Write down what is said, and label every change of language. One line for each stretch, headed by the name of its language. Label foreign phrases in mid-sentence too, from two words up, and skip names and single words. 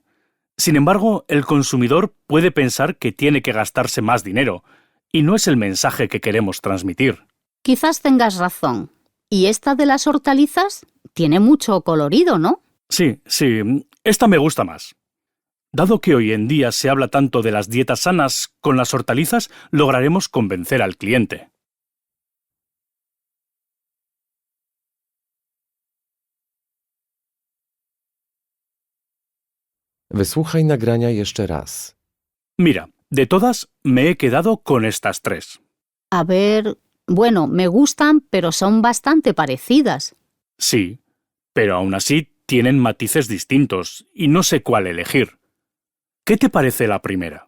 Spanish: Sin embargo, el consumidor puede pensar que tiene que gastarse más dinero, y no es el mensaje que queremos transmitir. Quizás tengas razón. ¿Y esta de las hortalizas? Tiene mucho colorido, ¿no? Sí, esta me gusta más. Dado que hoy en día se habla tanto de las dietas sanas, con las hortalizas lograremos convencer al cliente.
Polish: Wysłuchaj nagrania jeszcze raz.
Spanish: Mira, de todas me he quedado con estas tres. A ver, bueno, me gustan, pero son bastante parecidas. Sí, pero aún así tienen matices distintos y no sé cuál elegir. ¿Qué te parece la primera?